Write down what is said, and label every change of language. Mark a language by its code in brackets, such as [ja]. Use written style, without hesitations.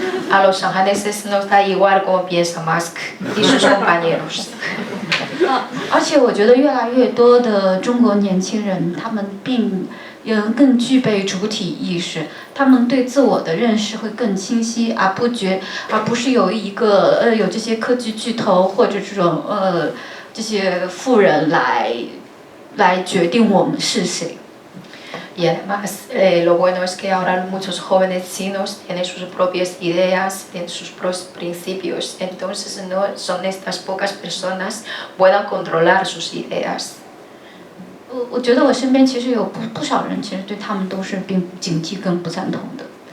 [es] A los shanghaneses nos da igual cómo piensa Musk y sus compañeros. [zh] 而且我觉得越来越多的中国年轻人，他们更具备主体意识，他们对自我的认识会更清晰，而不是有有这些科技巨头或者这些富人来决定我们是谁。 [es] Y además, lo bueno es que ahora muchos jóvenes chinos tienen sus propias ideas, tienen sus propios principios, entonces no son estas pocas personas puedan controlar sus ideas. [zh] 我觉得我身边其实有不少人，其实对他们都是警惕跟不赞同的。